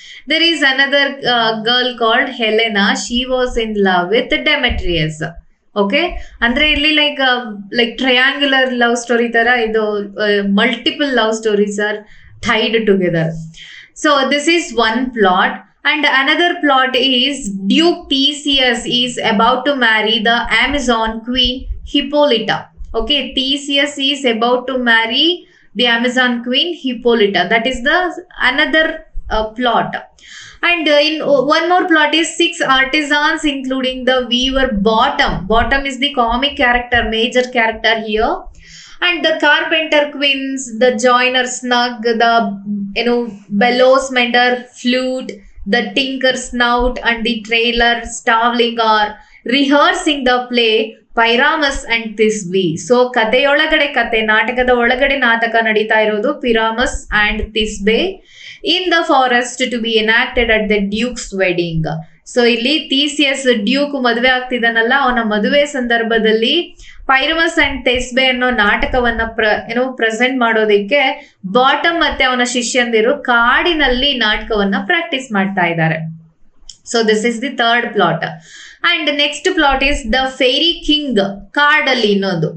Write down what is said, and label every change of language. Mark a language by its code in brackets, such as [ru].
[en] There is another girl called Helena. She was in love with Demetrius. Okay, [kn] ಅಂದ್ರೆ ಇಲ್ಲಿ [en] Like triangular love story ತರ ಇದು, multiple love stories are tied together. So this is one plot, and another plot is Duke Theseus is about to marry the Amazon queen Hippolyta. Okay, Theseus is about to marry the Amazon queen Hippolyta. That is the another plot. And in one more plot is 6 artisans including the weaver Bottom. Bottom is the comic character, major character here. And the carpenter queens, the joiner Snug, the bellows mender Flute, the tinker Snout, and the trailer Starveling are rehearsing the play Pyramus and Thisbe. So [kn] ಕಥೆಯೊಳಗಡೆ ಕತೆ, ನಾಟಕದ ಒಳಗಡೆ ನಾಟಕ ನಡೀತಾ ಇರೋದು [en] Pyramus and Thisbe in the forest to be enacted at the Duke's wedding. [kn] So ಇಲ್ಲಿ ಥೀಸಿಯಸ್ Duke ಮದುವೆ ಆಗ್ತಿದ್ದಾನಲ್ಲ, ಅವನ ಮದುವೆ ಸಂದರ್ಭದಲ್ಲಿ ಪೈರಮಸ್ ಅಂಡ್ ಥೆಸ್ಬೆ ಅನ್ನೋ ನಾಟಕವನ್ನ ಪ್ರೆಸೆಂಟ್ ಮಾಡೋದಕ್ಕೆ ಬಾಟಮ್ ಮತ್ತೆ ಅವನ ಶಿಷ್ಯಂದಿರು ಕಾಡಿನಲ್ಲಿ ನಾಟಕವನ್ನ ಪ್ರಾಕ್ಟೀಸ್ ಮಾಡ್ತಾ ಇದ್ದಾರೆ. [en] So this is the third plot. And next plot is the fairy king, [kn] ಕಾಡಲ್ಲಿ ಇನ್ನೊಂದು.